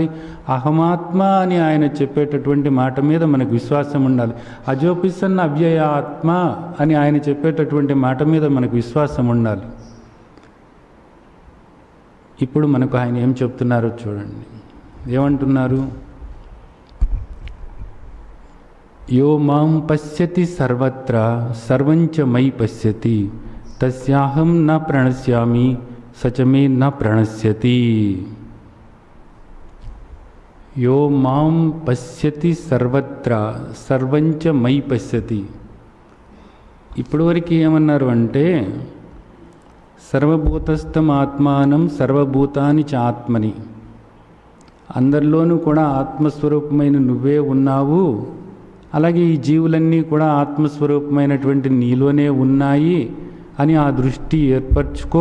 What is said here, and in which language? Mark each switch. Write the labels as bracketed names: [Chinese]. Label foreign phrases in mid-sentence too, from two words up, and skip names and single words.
[Telugu] అహమాత్మ అని ఆయన చెప్పేటటువంటి మాట మీద మనకు విశ్వాసం ఉండాలి. [Sanskrit] అజోపిసన్న అవ్యయ ఆత్మ [Telugu] అని ఆయన చెప్పేటటువంటి మాట మీద మనకు విశ్వాసం ఉండాలి. ఇప్పుడు మనకు ఆయన ఏం చెప్తున్నారో చూడండి. ఏమంటున్నారు? [Sanskrit] యో మాం పశ్యతి సర్వత్ర సర్వంచ మయి పశ్యతి తస్యాహం న ప్రణశ్యామి సచమే న ప్రణశ్యతి. యో మాం పశ్యతి సర్వత్ర సర్వంచ మయి పశ్యతి. [Telugu] ఇప్పటివరకు ఏమన్నారు అంటే [Sanskrit] సర్వభూతస్థం ఆత్మానం సర్వభూతాని చ ఆత్మని, [Telugu] అందరిలోనూ కూడా ఆత్మస్వరూపమైన నువ్వే ఉన్నావు, అలాగే ఈ జీవులన్నీ కూడా ఆత్మస్వరూపమైనటువంటి నీలోనే ఉన్నాయి అని ఆ దృష్టి ఏర్పరచుకో.